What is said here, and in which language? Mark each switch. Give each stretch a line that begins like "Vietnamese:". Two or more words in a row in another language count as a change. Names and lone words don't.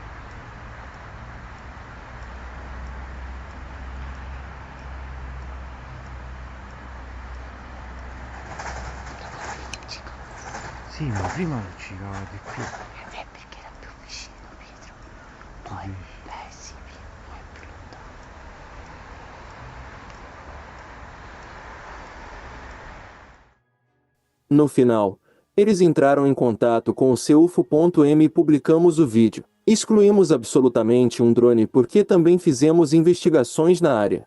Italian: Sì, ma prima luccicava di più. È perché era più vicino, Pietro. Poi, sì, poi è più lontano.
Portuguese: No final, eles entraram em contato com o seu UFO.m e publicamos o vídeo. Excluímos absolutamente um drone porque também fizemos investigações na área.